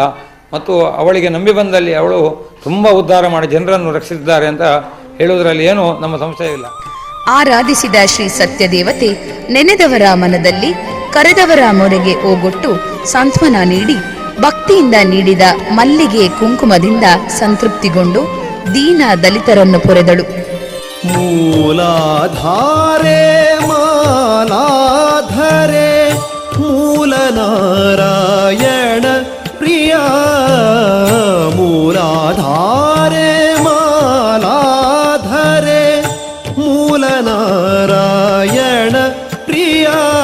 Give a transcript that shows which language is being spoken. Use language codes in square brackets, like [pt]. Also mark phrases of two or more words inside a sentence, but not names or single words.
[kn] ಮತ್ತು ಅವಳಿಗೆ ನಂಬಿ ಬಂದಲ್ಲಿ ಅವಳು ತುಂಬ ಉದ್ಧಾರ ಮಾಡಿ ಜನರನ್ನು ರಕ್ಷಿಸಿದ್ದಾರೆ ಅಂತ ಹೇಳುವುದರಲ್ಲಿ ಏನೂ ನಮ್ಮ ಸಂಶಯ ಇಲ್ಲ. ಆರಾಧಿಸಿದ ಶ್ರೀ ಸತ್ಯದೇವತೆ ನೆನೆದವರ ಮನದಲ್ಲಿ ಕರೆದವರ ಮೊರೆಗೆ ಓಗೊಟ್ಟು ಸಾಂತ್ವನ ನೀಡಿ ಭಕ್ತಿಯಿಂದ ನೀಡಿದ ಮಲ್ಲಿಗೆ ಕುಂಕುಮದಿಂದ ಸಂತೃಪ್ತಿಗೊಂಡು ದೀನ ದಲಿತರನ್ನು ಪೊರೆದಳು. [sa] ಮೂಲಾಧಾರೆ ಮಾಲಾಧರೆ ಮೂಲ ನಾರಾಯಣ ಪ್ರಿಯ ಮೂಲಾಧಾರೆ ಮಾಲಾಧರೆ ಮೂಲ ನಾರಾಯಣ ಪ್ರಿಯ